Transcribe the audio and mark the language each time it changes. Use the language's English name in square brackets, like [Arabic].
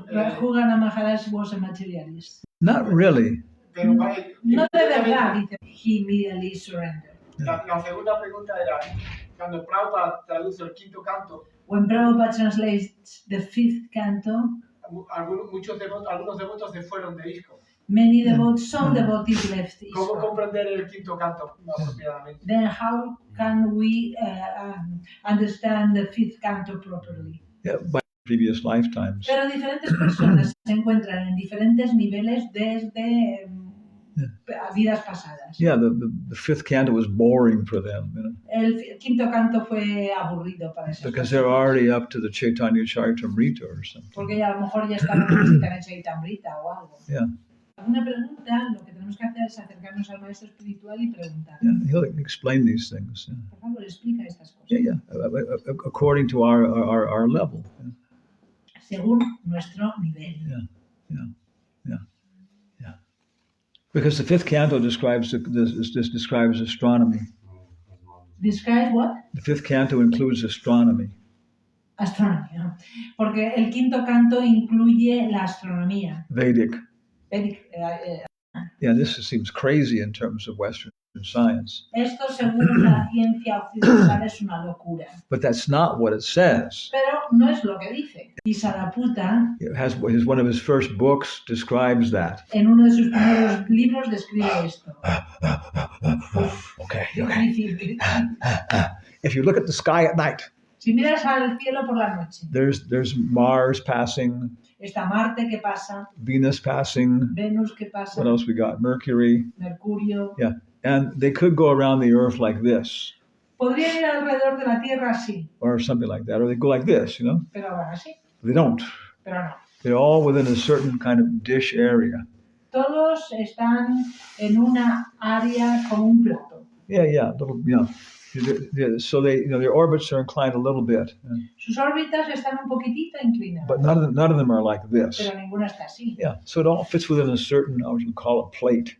[English] Rahugana Maharaj was a materialist. Not really. [Spanish] Pero, No de verdad, dice, [English] he immediately surrendered. [Spanish] La segunda pregunta era, cuando Prabhupada traduce el quinto canto, [English] When Prabhupada translates the fifth canto, [Spanish] algunos devotos se fueron de ISKCON. [English] many devotees, some devotees left [Spanish] ¿Cómo [English] ISKCON. [Spanish] comprender el quinto canto apropiadamente? [English] Then how can we understand the fifth canto properly? Yeah, by previous lifetimes. [Spanish] Pero diferentes personas se encuentran en diferentes niveles desde vidas pasadas. [English] Yeah, the fifth canto was boring for them, you know, [Spanish] El quinto canto fue aburrido para esas [English] because they're [Spanish] personas. [English] already up to the Chaitanya Charitamrita or something. [Spanish] Porque ya a lo mejor ya estaban en la Chaitamrita o algo. [English] Yeah. [Spanish] Alguna pregunta, lo que tenemos que hacer es acercarnos al maestro espiritual y preguntar. [English] Yeah, he'll explain these things. Yeah, [Spanish] Por favor, explica estas cosas. [English] yeah, according to our level. Yeah. [Spanish] Según nuestro nivel. [English] Because the fifth canto describes describes astronomy. Describe what? The fifth canto includes astronomy. [Spanish] Astronomía. Porque el quinto canto incluye la astronomía. [English] Vedic. Vedic, Yeah, this seems crazy in terms of Western science. [Spanish] Esto, según la ciencia occidental, es una locura. [English] But that's not what it says. [Spanish] Pero no es lo que dice. Y Saraputta, [English] It has one of his first books describes that. [Spanish] en uno de sus primeros libros, describe esto. [English] Okay. [Spanish] Difícil. [English] If you look at the sky at night, [Spanish] Si miras al cielo por la noche, [English] there's Mars passing, [Spanish] está Marte que pasa, [English] Venus passing. [Spanish] Venus que pasa, [English] What else we got? Mercury. [Spanish] Mercurio. [English] Yeah. And they could go around the Earth like this, [Spanish] Podrían ir alrededor de la Tierra así, [English] or something like that, or they go like this, you know. [Spanish] pero van así, [English] They don't. [Spanish] pero no. [English] They're all within a certain kind of dish area. [Spanish] Todos están en una área como un plato. [English] Yeah, little, you know. So they, you know, their orbits are inclined a little bit, [Spanish] Sus órbitas están un poquitito inclinadas, [English] but none of them are like this. [Spanish] pero ninguna está así. [English] Yeah, so it all fits within a certain, I would call it plate.